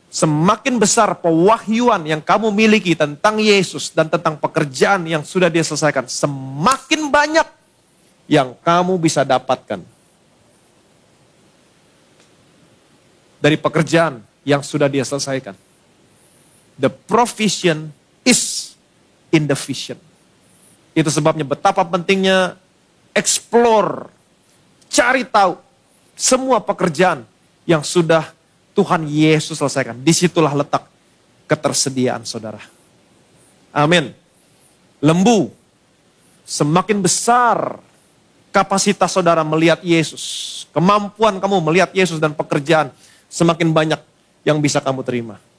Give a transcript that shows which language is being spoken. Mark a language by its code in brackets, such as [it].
[id] Semakin besar pewahyuan yang kamu miliki tentang Yesus dan tentang pekerjaan yang sudah dia selesaikan. Semakin banyak yang kamu bisa dapatkan dari pekerjaan yang sudah dia selesaikan. [en] The provision is in the vision. [id] Itu sebabnya betapa pentingnya explore, cari tahu semua pekerjaan yang sudah Tuhan Yesus selesaikan. Disitulah letak ketersediaan saudara. Amin. Lembu, semakin besar kapasitas saudara melihat Yesus, kemampuan kamu melihat Yesus dan pekerjaan, semakin banyak yang bisa kamu terima.